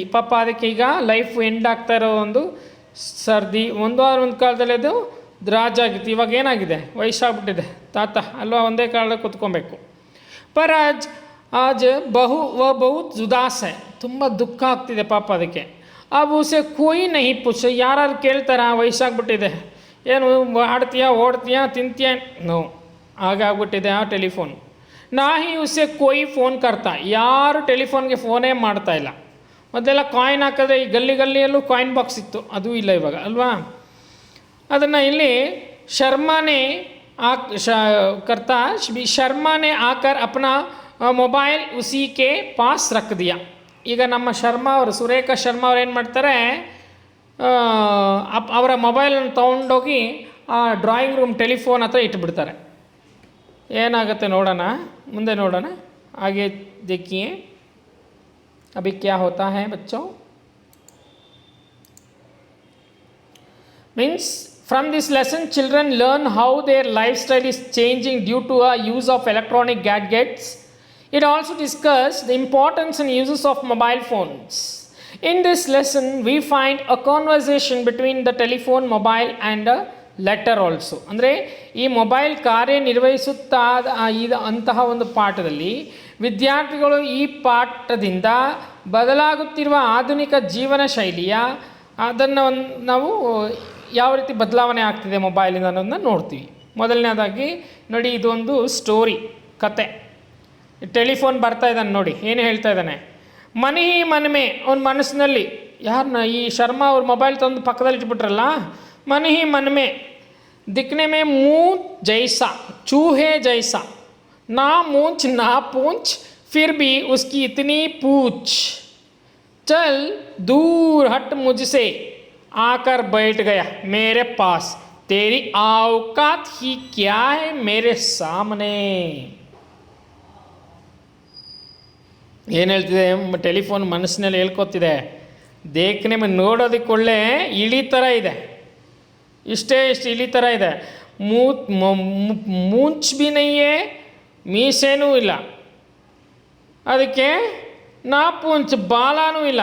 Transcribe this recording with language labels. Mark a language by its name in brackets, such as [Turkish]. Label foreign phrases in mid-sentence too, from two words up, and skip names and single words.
[Kannada] ಪಾಪ ಅದಕ್ಕೆ ಈಗ ಲೈಫ್ ಎಂಡ್ ಆಗ್ತಾ ಇರೋ ಒಂದು ಸರ್ದಿ. ಒಂದು ಕಾಲದಲ್ಲಿ ಅದು ರಾಜ ಆಗಿತ್ತು, ಇವಾಗ ಏನಾಗಿದೆ? ವಯಸ್ಸಾಗ್ಬಿಟ್ಟಿದೆ, ತಾತ ಅಲ್ವಾ? ಒಂದೇ ಕಾಲದಲ್ಲಿ ಕೂತ್ಕೊಬೇಕು. [Hindi] पर आज बहुत उदास है. [Kannada] ತುಂಬ ದುಃಖ ಆಗ್ತಿದೆ ಪಾಪ ಅದಕ್ಕೆ. [Hindi] अब उसे कोई नहीं पूछे. [Kannada] ಯಾರು ಕೇಳ್ತಾರ? ವಯಸ್ಸಾಗ್ಬಿಟ್ಟಿದೆ, ಏನು ಆಡ್ತೀಯಾ, ಓಡ್ತೀಯಾ, ತಿಂತೀಯಾ? ನೋ, ಹಾಗಾಗ್ಬಿಟ್ಟಿದೆ ಆ ಟೆಲಿಫೋನ್. [Hindi] नहीं उसे कोई फोन करता. [Kannada] ಯಾರು ಟೆಲಿಫೋನ್ಗೆ ಫೋನೇ ಮಾಡ್ತಾ ಇಲ್ಲ. ಮೊದಲೆಲ್ಲ ಕಾಯಿನ್ ಹಾಕಿದ್ರೆ ಈ ಗಲ್ಲಿಯಲ್ಲೂ ಕಾಯಿನ್ ಬಾಕ್ಸ್ ಇತ್ತು, ಅದೂ ಇಲ್ಲ ಇವಾಗ ಅಲ್ವಾ? ಅದನ್ನು ಇಲ್ಲಿ [Hindi] शर्मा ने शर्मा ने आकर अपना मोबाइल उसी के पास रख दिया. [Kannada] ಈಗ ನಮ್ಮ ಶರ್ಮಾ ಅವರು, ಸುರೇಖಾ ಶರ್ಮಾ ಅವ್ರು ಏನು ಮಾಡ್ತಾರೆ, ಅವರ ಮೊಬೈಲನ್ನು ತೊಗೊಂಡೋಗಿ ಆ ಡ್ರಾಯಿಂಗ್ ರೂಮ್ ಟೆಲಿಫೋನ್ ಹತ್ರ ಇಟ್ಬಿಡ್ತಾರೆ. ಏನಾಗುತ್ತೆ ನೋಡೋಣ, ಮುಂದೆ ನೋಡೋಣ. [Hindi] ಹಾಗೆ देखिए अभी क्या होता है बच्चों. [English] Means from this lesson children learn how their lifestyle is changing due to a use of electronic gadgets. It also discussed the importance and uses of mobile phones. In this lesson, we find a conversation between the telephone, mobile and a letter also. [Kannada] ಅಂದರೆ ಈ ಮೊಬೈಲ್ ಕಾರ್ಯನಿರ್ವಹಿಸುತ್ತಾ ಅಂತಹ ಒಂದು ಪಾಠದಲ್ಲಿ ವಿದ್ಯಾರ್ಥಿಗಳು ಈ ಪಾಠದಿಂದ ಬದಲಾಗುತ್ತಿರುವ ಆಧುನಿಕ ಜೀವನ ಶೈಲಿಯ ಅದನ್ನು ನಾವು ಯಾವ ರೀತಿ ಬದಲಾವಣೆ ಆಗ್ತಿದೆ ಮೊಬೈಲಿಂದ ಅನ್ನೋದನ್ನ ನೋಡ್ತೀವಿ. ಮೊದಲನೇದಾಗಿ ನೋಡಿ, ಇದೊಂದು ಸ್ಟೋರಿ, ಕತೆ. ಟೆಲಿಫೋನ್ ಬರ್ತಾ ಇದ್ದಾನೆ ನೋಡಿ, ಏನು ಹೇಳ್ತಾ ಇದ್ದಾನೆ. [Hindi] मनि मन्मे [Kannada] ಅವನ ಮನಸ್ಸಿನಲ್ಲಿ, ಯಾರನ್ನ ಈ ಶರ್ಮಾ ಅವ್ರ ಮೊಬೈಲ್ ತಂದು ಪಕ್ಕದಲ್ಲಿ ಇಟ್ಬಿಟ್ರಲ್ಲ, [Hindi] मनि मन्मे दिखने में मूंछ जैसा चूहे जैसा ना मूंछ ना पूंछ फिर भी उसकी इतनी पूछ चल दूर हट मुझसे आकर बैठ गया मेरे पास तेरी औकात ही क्या है मेरे सामने. [Kannada] ಏನು ಹೇಳ್ತಿದೆ, ಟೆಲಿಫೋನ್ ಮನಸ್ಸಿನಲ್ಲಿ ಹೇಳ್ಕೊತಿದೆ. ದೇಖ್ನೆ ಮೇಲೆ ನೋಡೋದಕ್ಕೆ ಒಳ್ಳೆ ಇಳಿ ಥರ ಇದೆ, ಇಷ್ಟೇ ಇಷ್ಟು ಇಳಿ ಥರ ಇದೆ. [Hindi] मूंछ भी नहीं, [Kannada] ಮೀಸೆನೂ ಇಲ್ಲ, ಅದಕ್ಕೆ [Hindi] ना पूंछ [Kannada] ಬಾಲಾನೂ ಇಲ್ಲ.